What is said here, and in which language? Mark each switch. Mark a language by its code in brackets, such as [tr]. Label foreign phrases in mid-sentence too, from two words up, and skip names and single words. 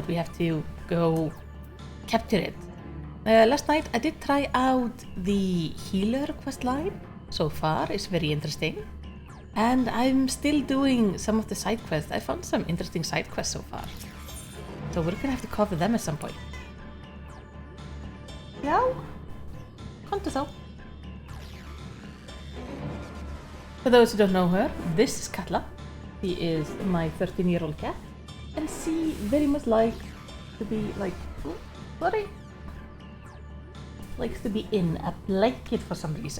[en] We have to go capture it. Last night I did try out the healer questline. So far it's very interesting. And I'm still doing some of the side quests. I found some interesting side quests so far. So we're gonna have to cover them at some point. [is] Já, komdu þá. [en] For those who don't know her, this is Katla. She is my 13-year-old cat. And she very much likes to be likes to be in a blanket for some reason.